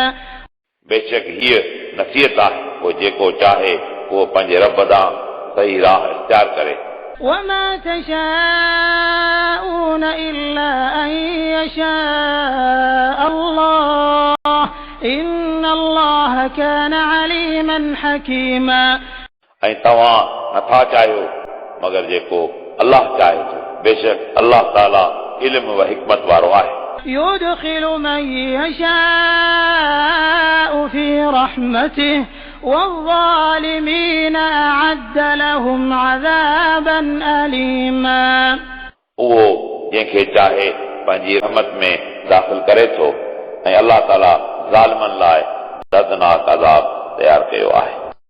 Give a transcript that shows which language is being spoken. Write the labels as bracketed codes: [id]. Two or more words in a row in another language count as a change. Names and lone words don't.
[sd] बेशक हीअ नसीहत आहे पोइ जेको चाहे उहो पंहिंजे रब ॾांहुं सही राह इख्तियार करे [ar] وما تشاءون إلا أن يشاء الله إن الله كان عليما حكيما [sd] ऐं तव्हां नथा चाहियो मगर जेको अल्लाह चाहे थो बेशक अल्लाह ताला इल्म व हिकमत वारो आहे [ar] يدخل من يشاء في رحمته والظالمين أعد لهم عذابا أليما [sd] उहो जंहिंखे चाहे पंहिंजी रहमत में दाख़िल करे थो ऐं अल्लाह ताला ज़ालिमनि लाइ दर्दनाक अज़ाब तयारु कयो आहे